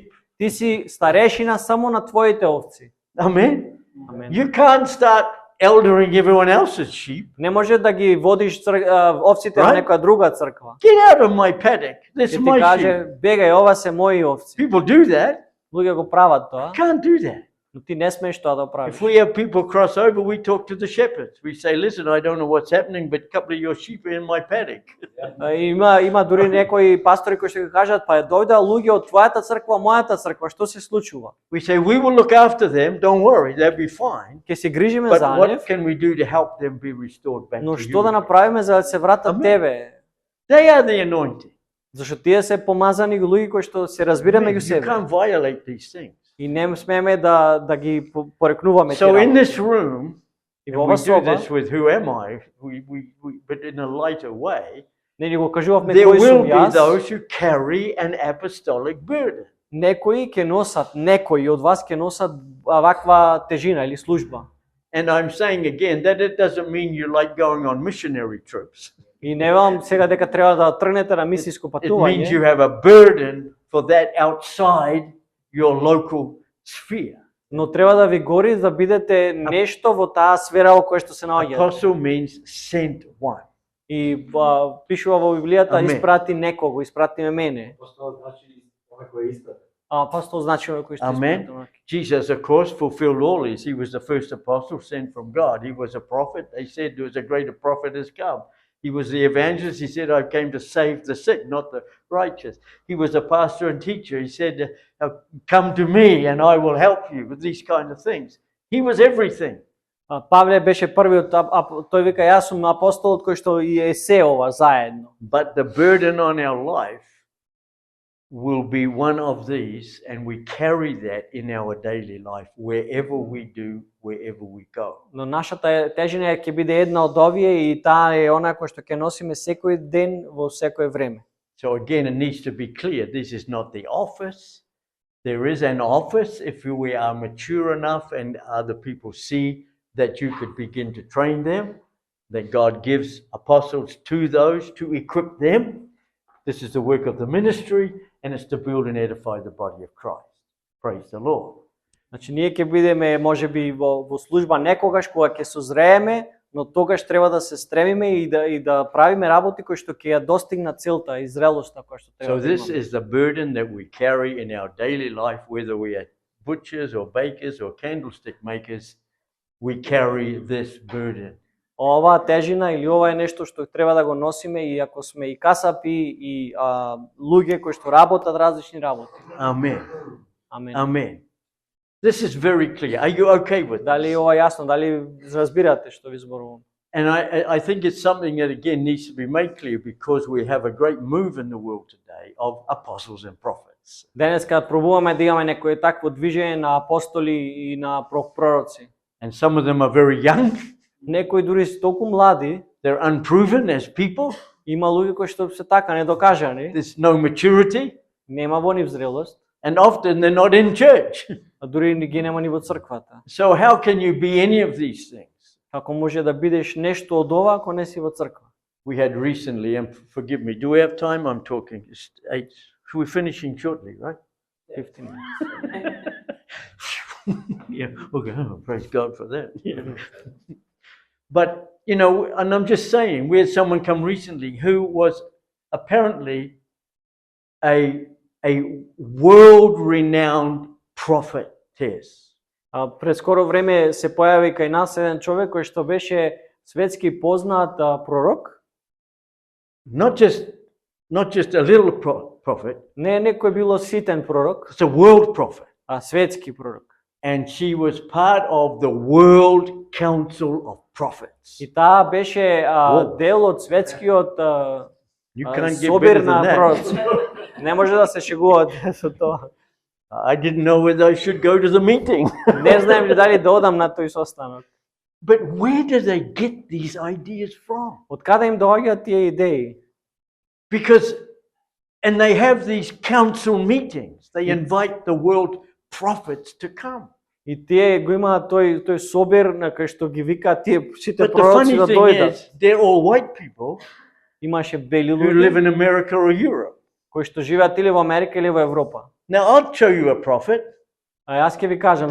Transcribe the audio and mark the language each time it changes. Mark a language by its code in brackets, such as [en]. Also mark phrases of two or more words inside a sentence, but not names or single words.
[mk] Ти си старешина само на твоите овци. [en] Amen. [mk] Амен. [en] You can't start eldering everyone else's sheep. [mk] Не може да ги водиш овците на [en] Right? [mk] некоја друга црква. [en] Get out of my paddock. That's [mk] Ќе ти [en] my sheep. [mk] каже, бегај, ова се мои овци. [en] People do that. [mk] Луѓе го прават тоа, [en] Can't do that. [mk] но ти не смееш тоа да [en] If [mk] правиш. [en] we have people cross over, we talk to the shepherds. We say, listen, I don't know what's happening, but a couple of your sheep are in my paddock. [mk] Има дури некои пастори кои што ги кажат, па дојде луѓе од твојата црква, мојата црква, што се случува? [en] We say, we will look after them. Don't worry, they'll be fine. [mk] Ќе се грижиме [en] But [mk] за [en] what [mk] нив, [en] can we do to help them be restored back [mk] но [en] to [mk] што да [en] you? [mk] направиме за да се вратат Амен. тебе? [en] They are the anointed. [mk] Зашто тие се помазани луѓе кои што се разбира меѓу [en] You [mk] себе. [en] can't violate these things. [mk] И не смееме да ги порекнуваме [en] So [mk] тие [en] in [mk] работи. [en] this room, [mk] И [en] and [mk] во [en] we [mk] ова [en] do [mk] соба, [en] this with who am I, but in a lighter way, [mk] не ни го кажувавме [en] there [mk] кој [en] will [mk] сум [en] be [mk] јас, [en] those who carry an apostolic burden. [mk] некои ќе носат, некои од вас ќе носат ваква тежина или служба. [en] And I'm saying again that it doesn't mean you like going on missionary trips. [mk] И не велам сега дека треба да тргнете на мисиско [en] It means you [mk] патување, [en] have a burden for that outside your local sphere. [mk] но треба да ви гори да бидете нешто во таа сфера во која што се наоѓате. [en] Apostle means sent one. [mk] И пишува во Библијата, Амен. испрати некого, испрати ме мене. Апостол значи оној кој е испратен. Апостол значи оној кој што [en] Amen. [mk] испрати. [en] Jesus, of course, fulfilled all these. He was the first apostle sent from God. He was a prophet. They said there was a greater prophet has come. He was the evangelist. He said, I came to save the sick, not the righteous. He was a pastor and teacher. He said, come to me and I will help you with these kind of things. He was everything. [mk] Павле беше првиот, тој вика, јас сум апостолот кој што и е се ова заедно. [en] But the burden on our life will be one of these, and we carry that in our daily life, wherever we do, wherever we go. [mk] Но нашата тежина ќе биде една од овие и таа е она која што ќе носиме секој ден во секое време. [en] So again, it needs to be clear, this is not the office. There is an office if we are mature enough and other people see that you could begin to train them, that God gives apostles to those to equip them. This is the work of the ministry, and it's to build and edify the body of Christ. Praise the Lord. [mk] Значи ние ќе бидеме можеби во служба некогаш кога ќе созрееме, но тогаш треба да се стремиме и да правиме работи кои што ќе ја достигнат целта и зрелоста која што треба [en] So [mk] да [en] this [mk] имаме. [en] is the burden that we carry in our daily life, whether we are butchers or bakers or candlestick makers, we carry this burden. [mk] Ова тежина или ова е нешто што треба да го носиме и ако сме и касапи и луѓе кои што работат различни работи. [en] Amen. [mk] Амен. [en] Amen. This is very clear. Are you okay with [mk] Дали [en] this? [mk] ова јасно, дали разбирате што ви зборувам? [en] And I think it's something that again needs to be made clear because we have a great move in the world today of apostles and prophets. [mk] Денеска пробуваме да имаме некое такво движење на апостоли и на пророци. [en] And some of them are very young. [mk] Некои дури се толку млади, [en] They're unproven as people. [mk] има луѓе кои што се така недокажани, [en] There's no maturity. [mk] нема во нив зрелост, [en] And often they're not in church. [mk] а дури не ги нема ни во црквата. [en] So how can you be any of these things? [mk] Како може да бидеш нешто од ова ако не си во црква? [en] We had recently, and forgive me, do we have time? I'm talking. It's 8. We're finishing shortly, right? 15 minutes. Yeah, okay, oh, praise God for that. Yeah. But, you know, and I'm just saying, we had someone come recently who was apparently a world-renowned prophetess. [mk] Пред скоро време се појави кај нас еден човек кој што беше светски познат пророк. [en] Not just a little prophet, [mk] Не некој било ситен пророк, [en] it's a world prophet. [mk] а светски пророк. [en] And she was part of the World Council of Prophets. [mk] И таа беше [en] Wow. [mk] дел од светскиот [en] You can't get [mk] собир [en] better [mk] на [en] than that. [mk] пророци. Не може да се шегувате со тоа. [en] I didn't know whether I should go to the meeting. [mk] Не знаем ли дали да одам на тој состанок. [en] But where do they get these ideas from? [mk] Од каде им доаѓаат тие идеи? [en] Because, and they have these council meetings. They invite the world prophets to come. [mk] И тие го имаат тој собир на кај што ги викаат тие сите [en] But the [mk] пророци [en] funny [mk] да [en] thing [mk] дојдат. [en] is, they're all white people [mk] Имаше бели [en] who live [mk] луѓе [en] in America or Europe. [mk] кои што живеат или во Америка или во Европа. [en] Now, I'll show you a prophet. [mk] А јас ќе ви кажам